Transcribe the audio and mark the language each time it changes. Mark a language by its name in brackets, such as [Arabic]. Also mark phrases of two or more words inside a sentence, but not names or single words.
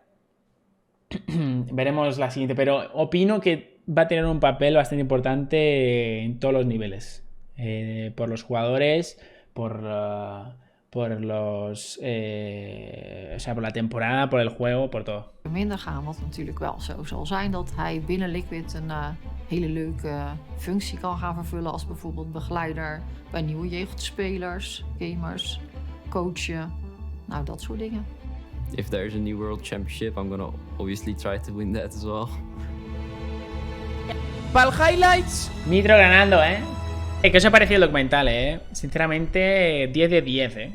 [Spanish] Veremos la siguiente, pero opino que va a tener un papel bastante importante en todos los niveles, por los jugadores, por los, o sea, por la temporada, por el juego, por todo. [Dutch] Minder gaan, wat natuurlijk wel zo zal zijn dat hij binnen Liquid een hele leuke functie kan gaan vervullen als bijvoorbeeld begeleider bij nieuwe jeugdspelers, gamers, coachen, nou dat soort dingen. [English] If there's a new World Championship, I'm gonna obviously try to win that as well. [Dutch] Ja. [Spanish] Para el highlights. Mitro ganando, ¿eh? ¿Qué os ha parecido el documental, Sinceramente, 10 de 10,